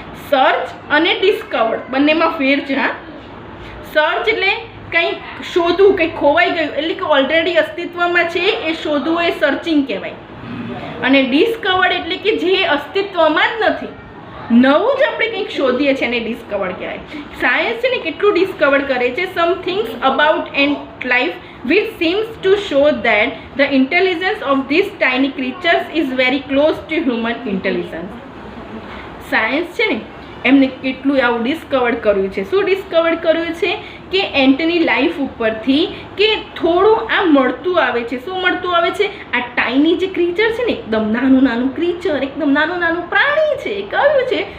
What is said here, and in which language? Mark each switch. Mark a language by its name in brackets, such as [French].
[Gujarati] Search અને discovered બંનેમાં ફેર છે. હા, સર્ચ એટલે કંઈક શોધવું, કંઈક ખોવાઈ ગયું એટલે કે ઓલરેડી અસ્તિત્વમાં છે એ શોધવું, એ સર્ચિંગ કહેવાય. અને ડિસ્કવર્ડ એટલે કે જે અસ્તિત્વમાં જ નથી, નવું જ આપણે કંઈક શોધીએ છીએ એને ડિસ્કવર કહેવાય. સાયન્સ છે ને કેટલું ડિસ્કવર કરે છે? [English] Some things about ant life which seems to show that the intelligence of these tiny creatures is very close to human intelligence. [Gujarati] Science છે ને એમને કેટલું આવું ડિસ્કવર કર્યું છે. શું ડિસ્કવર કર્યું છે? કે એન્ટની લાઈફ ઉપરથી કે થોડું આ મળતું આવે છે. શું મળતું આવે છે? આ ટાઈની જે ક્રીચર છે ને, એકદમ નાનું નાનું ક્રીચર, એકદમ નાનું નાનું પ્રાણી છે, કયું છે?